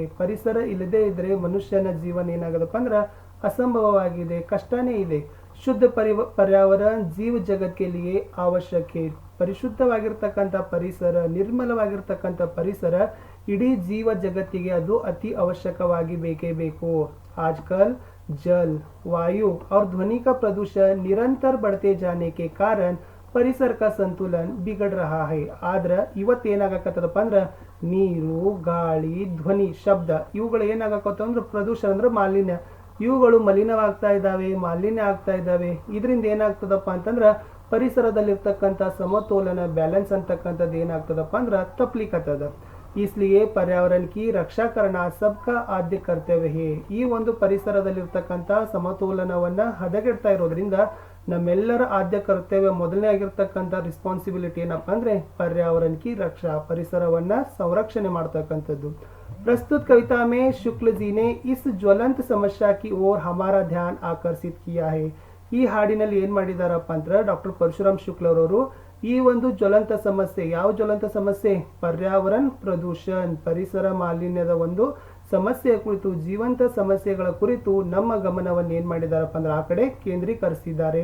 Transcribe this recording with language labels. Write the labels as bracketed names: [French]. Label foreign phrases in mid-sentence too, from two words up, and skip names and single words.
[Kannada] ಪರಿಸರ ಇಲ್ಲದೆ ಇದ್ರೆ ಮನುಷ್ಯನ ಜೀವನ ಏನಾಗದಪ್ಪ ಅಂದ್ರೆ ಅಸಂಭವವಾಗಿದೆ, ಕಷ್ಟನೇ ಇದೆ. [Hindi] शुद्ध पर्यावरण जीव जगत के लिये आवश्यक है. [Kannada] ಪರಿಶುದ್ಧವಾಗಿರ್ತಕ್ಕಂಥ ಪರಿಸರ, ನಿರ್ಮಲವಾಗಿರ್ತಕ್ಕಂಥ ಪರಿಸರ ಇಡೀ ಜೀವ ಜಗತ್ತಿಗೆ ಅದು ಅತಿ ಅವಶ್ಯಕವಾಗಿ ಬೇಕೇ ಬೇಕು. [Hindi] आजकल जल, वायु और ध्वनि का प्रदूषण निरंतर बढ़ते जाने के कारण ಪರಿಸರ का संतुलन बिगड़ रहा है. [Kannada] ಆದ್ರೆ ಇವತ್ತೇನಾಗಕತ್ತದಪ್ಪ ಅಂದ್ರೆ ನೀರು, ಗಾಳಿ, ಧ್ವನಿ, ಶಬ್ದ ಇವುಗಳು ಏನಾಗಕತ್ತ ಅಂದ್ರೆ ಪ್ರದೂಷಣ ಅಂದ್ರೆ ಮಾಲಿನ್ಯ, ಇವುಗಳು ಮಲಿನವಾಗ್ತಾ ಇದ್ದಾವೆ, ಮಾಲಿನ್ಯ ಆಗ್ತಾ ಇದ್ದಾವೆ. ಇದರಿಂದ ಏನಾಗ್ತದಪ್ಪ ಅಂತಂದ್ರೆ ಪರಿಸರದಲ್ಲಿರ್ತಕ್ಕಂಥ ಸಮತೋಲನ, ಬ್ಯಾಲೆನ್ಸ್ ಅಂತಕ್ಕಂಥದ್ದು ಏನಾಗ್ತದಪ್ಪ ಅಂದ್ರೆ ತಪ್ಪಲಿಕ್ಕತ್ತದ. [Hindi] इसलिए पर्यावरण की रक्षा करना सबका आद्य कर्तव्य है. [Kannada] ಈ ಒಂದು ಪರಿಸರದಲ್ಲಿರ್ತಕ್ಕಂಥ ಸಮತೋಲನವನ್ನ ಹದಗೆಡ್ತಾ ಇರೋದ್ರಿಂದ ನಮ್ಮೆಲ್ಲರ ಆದ್ಯ ಕರ್ತವ್ಯ, ಮೊದಲನೇ ಆಗಿರ್ತಕ್ಕಂಥ ರಿಸ್ಪಾನ್ಸಿಬಿಲಿಟಿ ಏನಪ್ಪ ಅಂದ್ರೆ [Hindi] पर्यावरण की रक्षा, [Kannada] ಪರಿಸರವನ್ನ ಸಂರಕ್ಷಣೆ ಮಾಡ್ತಕ್ಕಂಥದ್ದು. [Hindi] प्रस्तुत कविता में शुक्ल जी ने इस ज्वलंत समस्या की ओर हमारा ध्यान आकर्षित किया है. [Kannada] ಈ ಹಾಡಿನಲ್ಲಿ ಏನ್ ಮಾಡಿದಾರಪ್ಪ ಅಂದ್ರೆ ಡಾಕ್ಟರ್ ಪರಶುರಾಮ್ ಶುಕ್ಲರವರು ಈ ಒಂದು ಜ್ವಲಂತ ಸಮಸ್ಯೆ, ಯಾವ ಜ್ವಲಂತ ಸಮಸ್ಯೆ, [Hindi] पर्यावरण प्रदूषण, [Kannada] ಪರಿಸರ ಮಾಲಿನ್ಯದ ಒಂದು ಸಮಸ್ಯೆಯ ಕುರಿತು, ಜೀವಂತ ಸಮಸ್ಯೆಗಳ ಕುರಿತು ನಮ್ಮ ಗಮನವನ್ನು ಏನ್ ಮಾಡಿದಾರಪ್ಪ ಅಂದ್ರೆ ಆ ಕಡೆ ಕೇಂದ್ರೀಕರಿಸಿದ್ದಾರೆ.